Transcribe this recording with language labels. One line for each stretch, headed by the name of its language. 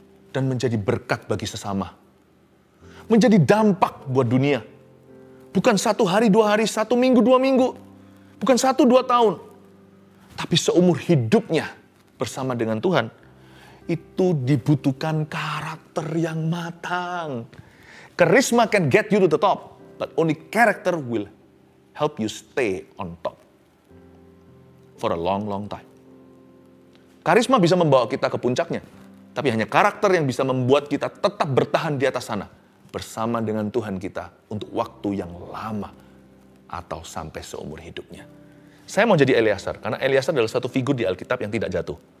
Indonesian: Dan menjadi berkat bagi sesama. Menjadi dampak buat dunia. Bukan 1 hari, 2 hari, 1 minggu, 2 minggu. Bukan 1, 2 tahun. Tapi seumur hidupnya bersama dengan Tuhan. Itu dibutuhkan karakter yang matang.
English: Charisma can get you to the top, but only character will help you stay on top for a long, long time.
Indonesian: Karisma bisa membawa kita ke puncaknya, tapi hanya karakter yang bisa membuat kita tetap bertahan di atas sana bersama dengan Tuhan kita untuk waktu yang lama atau sampai seumur hidupnya. Saya mau jadi Eleasar, karena Eleasar adalah satu figur di Alkitab yang tidak jatuh.